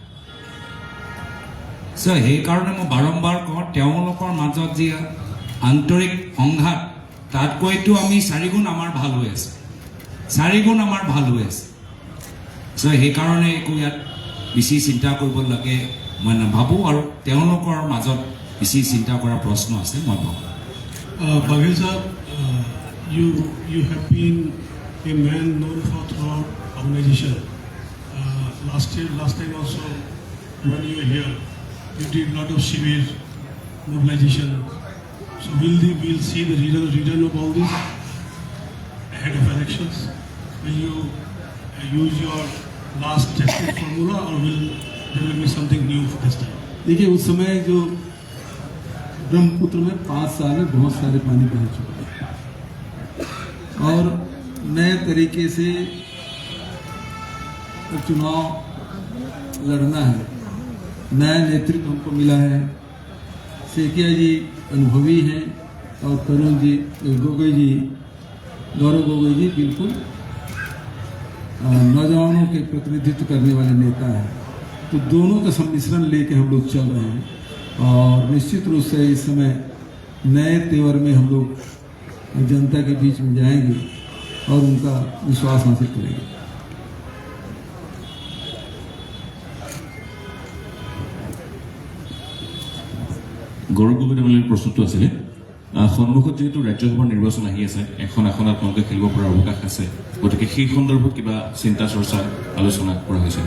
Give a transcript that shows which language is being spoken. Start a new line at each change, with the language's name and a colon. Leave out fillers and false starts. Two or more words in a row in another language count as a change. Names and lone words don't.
Assamese: চ' সেইকাৰণে মই বাৰম্বাৰ কওঁ তেওঁলোকৰ মাজত যি আন্তৰিক সংঘাত তাতকৈতো আমি 4 গুণ আমাৰ ভাল হৈ আছে, 4 গুণ আমাৰ ভাল হৈ আছে। চ' সেইকাৰণে একো ইয়াত বেছি চিন্তা কৰিব লাগে মই নাভাবোঁ আৰু তেওঁলোকৰ মাজত বেছি চিন্তা কৰাৰ প্ৰশ্ন আছে মই ভাবোঁ।
English: Baghel sir, you have been a man known for throughout organization. Last time also when you were here, you did a lot of civil mobilization. So we'll see the return of all this ahead of elections. Will you use your last tested formula or there will be something new for this time?
Hindi: देखिए उस समय जो ब्रह्मपुत्र में 5 साल में बहुत सारे पानी बह चुका है और नए तरीके से चुनाव लड़ना है। नया नेतृत्व हमको मिला है। सेकिया जी अनुभवी हैं और करुण जी गौरव गोगोई जी बिल्कुल नौजवानों के प्रतिनिधित्व करने वाले नेता हैं। तो दोनों का सम्मिश्रण लेके हम लोग चल रहे हैं और निश्चित रूप से इस समय नए तेवर में हम लोग जनता के बीच में जाएंगे और उनका विश्वास हासिल करेंगे।
Assamese: গৌৰৱ গগৈ ডাঙৰীয়াৰ প্ৰশ্নটো আছিলে সন্মুখত যেহেতু ৰাজ্যসভাৰ নিৰ্বাচন আহি আছে, এখন আপোনালোকে খেলিব পৰাৰ অৱকাশ আছে, গতিকে সেই সন্দৰ্ভত কিবা চিন্তা চৰ্চা আলোচনা কৰা হৈছে?